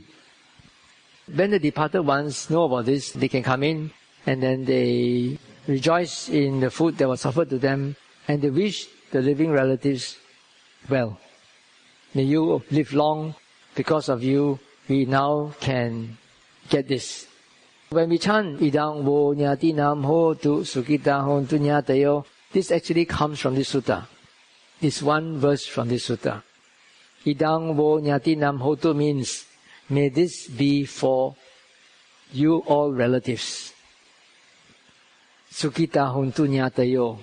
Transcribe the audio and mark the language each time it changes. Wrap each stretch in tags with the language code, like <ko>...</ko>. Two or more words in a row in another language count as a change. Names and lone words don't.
<en>When the departed ones know about this, they can come in and then they rejoice in the food that was offered to them and they wish the living relatives well. May you live long. Because of you, we now can get this. When we chant</en> <pi>Idang Wo Nyati Nam Ho Tu Sukita Hontu Nyatayo,</pi> <en>this actually comes from this sutta. This one verse from this sutta.</en> <pi>Idang Wo Nyati Nam Ho Tu</pi> <en>means, may this be for you all relatives.</en> <pi>Sukita Hontu Nyatayo.</pi>